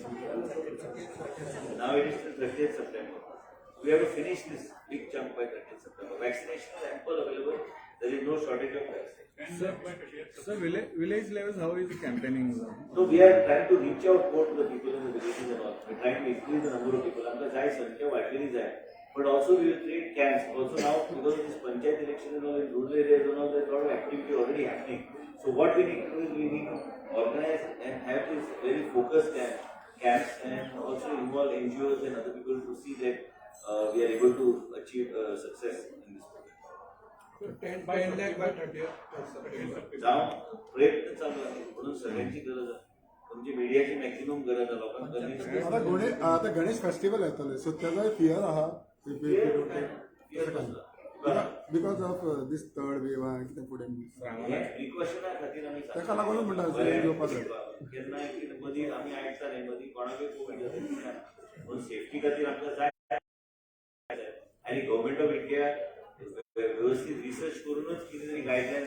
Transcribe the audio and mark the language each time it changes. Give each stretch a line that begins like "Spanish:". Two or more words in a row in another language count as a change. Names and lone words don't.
English: Now it is till 30th September. We have to finish this big chunk by 30th September. Vaccination is ample available. There is no shortage of vaccine. So village levels, how is the campaigning? So we are trying to reach out more to the people in the villages and all. We're trying to increase the number of people.
Konkani: आमका जाय संख्या वाढलेली जाय.
English: But also we will create camps. Also now because of this panchayat election and all in rural areas and all, there's a lot of activity already happening. So what we need to do is we need to organize and have this very focused camps and also involve NGOs and other people to see that we are able to achieve success in this program. 10 lakh by 30th.
Marathi: जाऊन प्रयत्न चालू आहे म्हणून सगळ्यांची गरज आहे तुमची मीडियाची मॅक्झिमम गरज आहे लोकांना
Konkani: आता गणेश फेस्टिवल येतले सो त्याचा फियर आहा
English: because of this third wave
Konkani: आहा कितें फुडें प्रिकॉशना खातीर आमी ताका लागून म्हणटा येवपाक जाय केन्ना मदीं आमी आयकताले मदीं कोणाकय कोवीड जाता म्हणून सेफ्टी खातीर आमकां जाय आनी
English: government of India
Konkani: व्यवस्थित रिसर्च करूनच कितें तरी गायडलायन